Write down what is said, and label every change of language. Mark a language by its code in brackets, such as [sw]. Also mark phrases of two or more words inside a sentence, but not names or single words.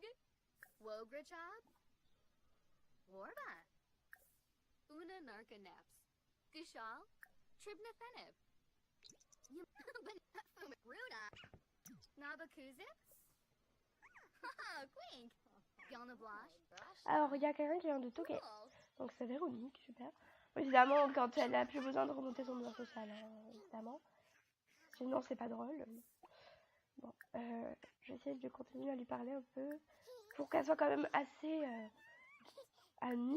[fr] Wograchob. Warba. Una Narcaneps. Gishal. Tribnathenib. Ruda. Nabakuzip. Haha, Quink. Yana Blash. Alors, il y a quelqu'un qui vient de toquer. Donc, c'est Véronique, super. Évidemment, quand elle a plus besoin de remonter son lien social, hein, évidemment. Sinon, c'est pas drôle. Bon, je vais essayer de continuer à lui parler un peu. Pour qu'elle soit quand même assez amie.